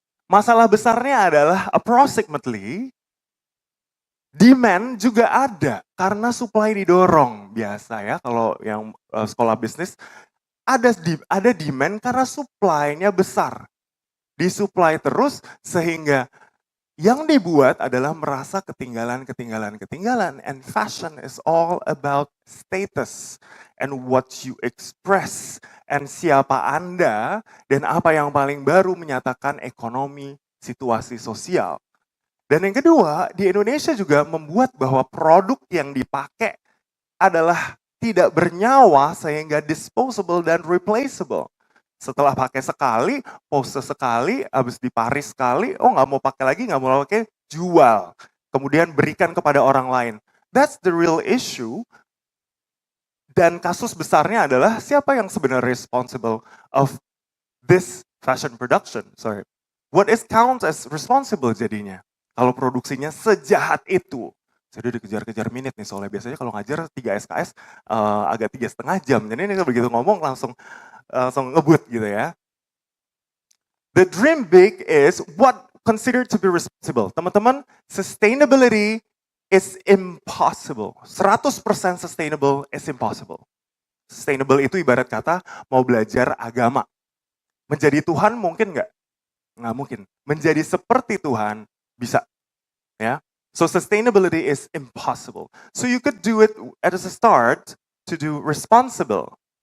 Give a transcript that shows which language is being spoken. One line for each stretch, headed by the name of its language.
Indonesian: Masalah besarnya adalah approximately demand juga ada karena supply didorong. Biasa ya kalau yang sekolah bisnis ada demand karena supply-nya besar. Disupply terus sehingga yang dibuat adalah merasa ketinggalan.
English: And fashion is all about status and what you express.
Indonesian: And siapa Anda dan apa yang paling baru menyatakan ekonomi, situasi sosial. Dan yang kedua, di Indonesia juga membuat bahwa produk yang dipakai adalah tidak bernyawa sehingga disposable dan replaceable. Setelah pakai sekali, pose sekali, habis di Paris sekali, oh nggak mau pakai lagi, nggak mau pakai, jual. Kemudian berikan kepada orang lain.
English: That's the real issue.
Indonesian: Dan kasus besarnya adalah siapa yang sebenarnya
English: responsible of this fashion production. Sorry. What is count as responsible jadinya?
Indonesian: Kalau produksinya sejahat itu. Saya udah dikejar-kejar minute nih, soalnya biasanya kalau ngajar 3 SKS agak 3,5 jam. Jadi ini begitu ngomong langsung ngebut gitu ya.
English: The dream big is what considered to be responsible. Teman-teman, sustainability is impossible. 100% sustainable is impossible.
Indonesian: Sustainable itu ibarat kata mau belajar agama. Menjadi Tuhan mungkin nggak? Nggak mungkin. Menjadi seperti Tuhan bisa. Ya.
English: So sustainability is impossible. So you could do it as a start to do responsible.